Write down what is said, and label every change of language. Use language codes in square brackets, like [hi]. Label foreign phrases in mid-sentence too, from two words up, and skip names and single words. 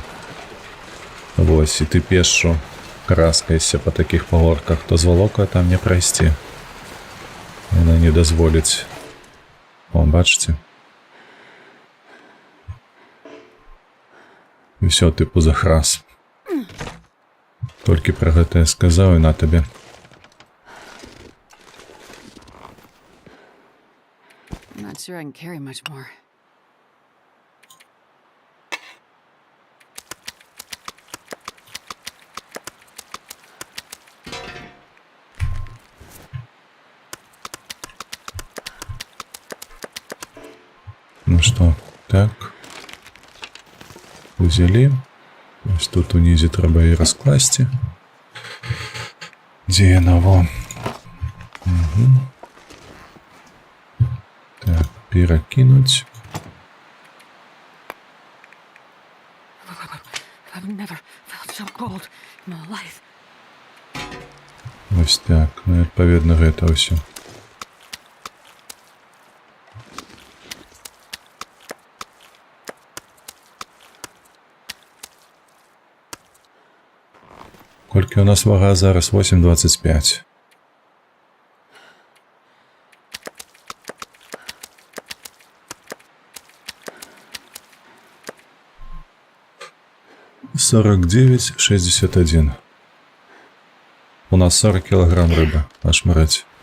[be] Вось, і ты пешшу караскаешся па такіх пагорках, то з валокаю там не прайсці. Яна не дазволіць. О, бачыце? І ўсё, тыпу, захрас. Толькі пра гэта я сказаў, і на табе. [en] I'm not sure I can carry much more. [ru] Ну что, так. [be] Узялі. Ось тут унізе трэба і раскласці. Дзе яна, во? Так, перакінуць. [en] I've never felt so cold in my life. [be] Вось так, ну і адпаведна гэта ўсё. Колькі у нас вага зараз? 8,25. $49,61. [ru] У нас 40 килограмм рыбы. [be] Аж мраць.